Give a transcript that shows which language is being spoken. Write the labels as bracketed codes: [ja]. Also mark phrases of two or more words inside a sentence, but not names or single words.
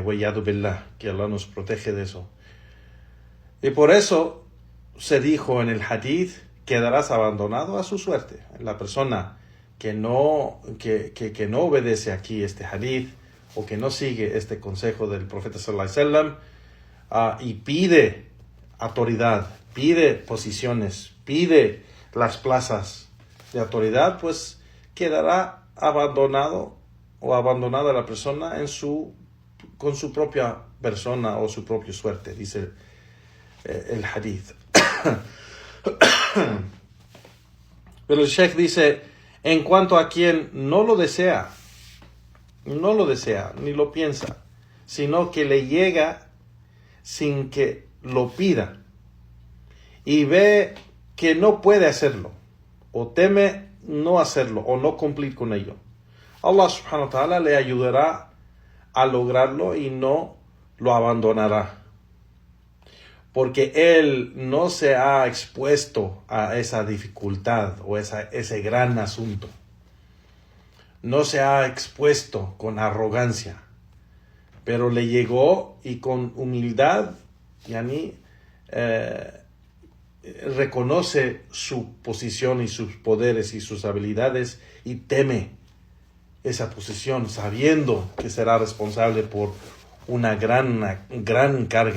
[ar] والعياذ بالله, [es] que Allah nos protege de eso. Y por eso se dijo en el hadith: quedarás abandonado a su suerte. La persona que no obedece aquí este hadith o que no sigue este consejo del profeta [ar] صلى الله عليه وسلم [es] y pide autoridad, pide posiciones, pide las plazas de autoridad, pues quedará abandonado o abandonada la persona con su propia persona o su propia suerte, dice el hadith. Pero el Sheikh dice: en cuanto a quien no lo desea, ni lo piensa, sino que le llega sin que lo pida y ve que no puede hacerlo o teme no hacerlo o no cumplir con ello, Allah [ar] سبحانه وتعالى [es] le ayudará a lograrlo y no lo abandonará, porque él no se ha expuesto a esa dificultad o ese gran asunto. No se ha expuesto con arrogancia, pero le llegó y con humildad, reconoce su posición y sus poderes y sus habilidades y teme esa posición, sabiendo que será responsable por una gran carga.